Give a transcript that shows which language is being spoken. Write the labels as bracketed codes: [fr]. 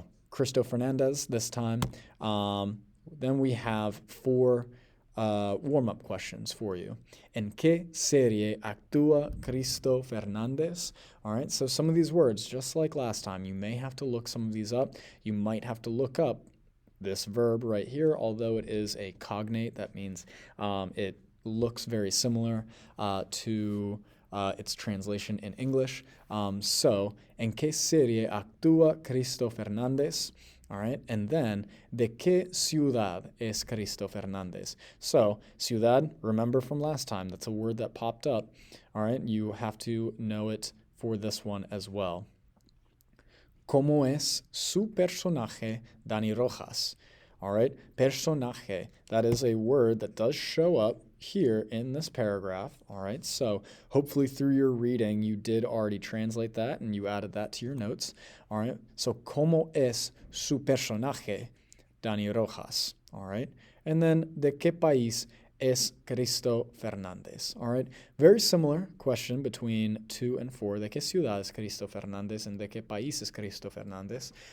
[en] Cristo Fernandez this time. Then we have four warm-up questions for you. [es] ¿En qué serie actúa Cristo Fernández? [en] All right, so some of these words, just like last time, you may have to look some of these up. You might have to look up this verb right here, although it is a cognate. That means it looks very similar to its translation in English. [es] So, ¿en qué serie actúa Cristo Fernández? [en] All right, and then, [es] ¿de qué ciudad es Cristo Fernández? [en] So, ciudad, remember from last time, that's a word that popped up. All right, you have to know it for this one as well. [es] ¿Cómo es su personaje, Dani Rojas? [en] All right, personaje, that is a word that does show up here in this paragraph. All right, so hopefully through your reading you did already translate that and you added that to your notes. All right, so [es] ¿cómo es su personaje, Dani Rojas? [en] All right, and then [es] ¿de qué país es Cristo Fernández? [en] All right, very similar question between 2 and 4. [es] ¿De qué ciudad es Cristo Fernández and de qué país es Cristo Fernández?